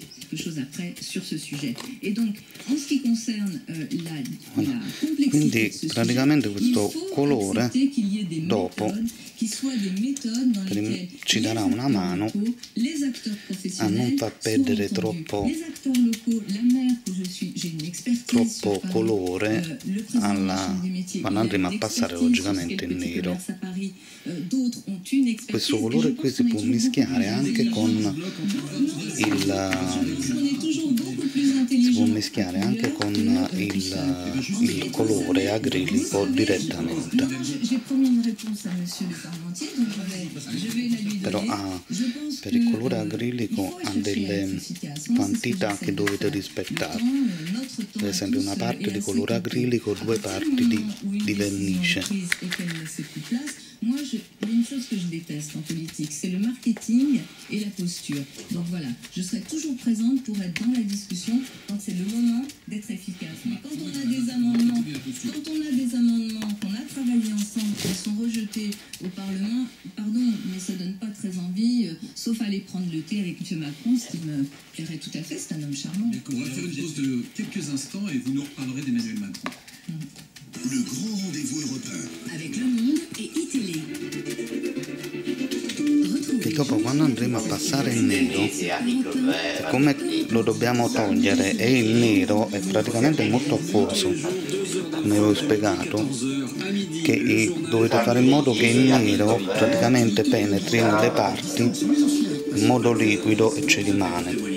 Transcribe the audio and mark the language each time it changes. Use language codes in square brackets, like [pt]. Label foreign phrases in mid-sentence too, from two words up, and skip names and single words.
[fr] quelque chose après sur ce sujet. Et donc, en ce qui concerne la complexité de ce [it] praticamente [fr] sujet, [it] questo colore [fr] qu'il y ait des [it] dopo [fr] méthodes qui soient des méthodes dans lesquelles [it] ci darà una mano [fr] les acteurs [it] a [fr] professionnels [it] non far perdere [fr] sont entendus. [it] troppo, [fr] Les acteurs locaux, la mère que je suis, j'ai une expertise [it] troppo [fr] sur Paris, [it] colore [fr] le président de la Chambre des métiers, [it] quando [fr] il a [it] andremo a [fr] une [it] passare [fr] expertise sur ce [it] logicamente [fr] qu'est [it] in [fr] le petit [it] nero. [fr] commerce à Paris, d'autres ont une expertise. [it] Questo colore qui si può mischiare anche con il colore acrilico direttamente. Però per il colore acrilico ha delle quantità che dovete rispettare. Per esempio una parte di colore acrilico, 2 parti di vernice. [fr] Moi, il y a une chose que je déteste en politique, c'est le marketing et la posture. Donc voilà, je serai toujours présente pour être dans la discussion quand c'est le moment d'être efficace. Mais quand on a des amendements, qu'on a travaillé ensemble, qui sont rejetés au Parlement, pardon, mais ça donne pas très envie, sauf aller prendre le thé avec M. Macron, ce qui me plairait tout à fait, c'est un homme charmant. On va faire une pause de quelques instants et vous nous reparlerez d'Emmanuel Macron. Le grand rendez-vous européen. Avec Le Monde et iTélé. [it] Che dopo quando andremo a passare il nero, come lo dobbiamo togliere e il nero è praticamente molto acquoso, come vi ho spiegato, che dovete fare in modo che il nero praticamente penetri nelle parti in modo liquido e ci rimane.